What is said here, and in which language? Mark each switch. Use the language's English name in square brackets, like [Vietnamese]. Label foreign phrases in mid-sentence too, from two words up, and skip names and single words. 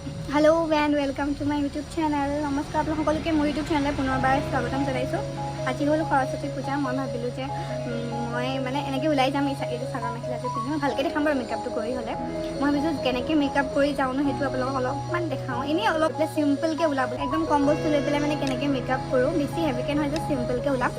[English] Hello and welcome to my YouTube channel. [Hindi] नमस्कार आप [Assamese] সকলোকে মোৰ यूट्यूब चैनल পুনৰবাৰ স্বাগতম জনাইছোঁ। আজি হ'ল সৰস্বতী পূজা। মই ভাবিলোঁ যে মই মানে এনেকৈ ওলাই যাম, এইটো চাদৰ মেখেলাটো পিন্ধি মই ভালকৈ দেখাম বাৰু মেকআপটো কৰি হ'লে। মই ভাবিছোঁ কেনেকৈ মেকআপ কৰি যাওঁ ন, সেইটো আপোনালোকক অলপমান দেখাওঁ। এনেই অলপ চিম্পলকৈ ওলাব, একদম কম বস্তু লৈ পেলাই মানে কেনেকৈ মেকআপ কৰোঁ, বেছি হেভিকৈ নহয়, যে চিম্পলকৈ ওলাম।